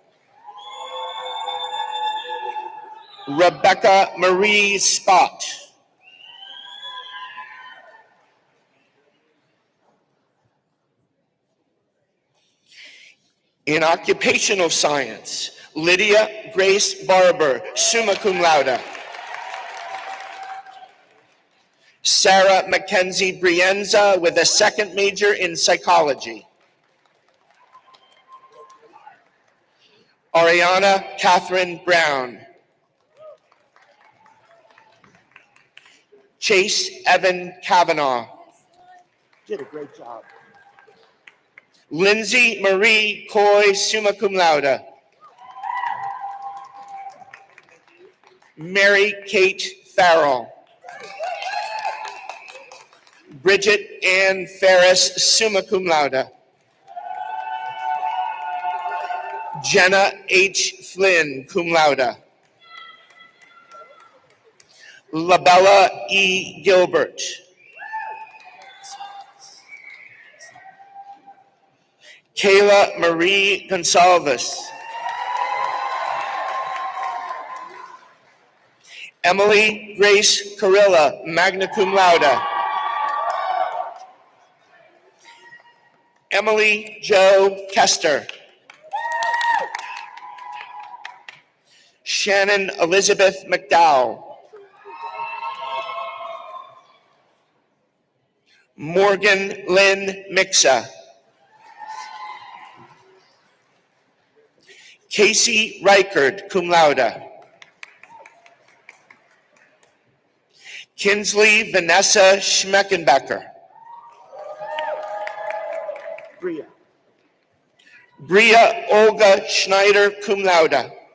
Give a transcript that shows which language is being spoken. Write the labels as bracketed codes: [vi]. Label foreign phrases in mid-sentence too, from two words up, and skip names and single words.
[en] Rebecca Marie Spott. In occupational science, Lydia Grace Barber, [la] summa cum laude. [en] Sarah Mackenzie Brienza with a second major in psychology. Ariana Catherine Brown. Chase Evan Kavanaugh. Did a great job. Lindsay Marie Coy, [la] summa cum laude. [en] Mary Kate Farrell. Bridget Ann Ferris, [la] summa cum laude. [en] Jenna H. Flynn, [la] cum laude. [en] Labella E. Gilbert. Kayla Marie Gonsalves. Emily Grace Carilla, [la] magna cum laude. [en] Emily Jo Kester. Shannon Elizabeth McDowell. Morgan Lynn Mixa. Casey Reichert, [la] cum laude. [en] Kinsley Vanessa Schmeckenbecker. Bria Olga Schneider, [la] cum laude.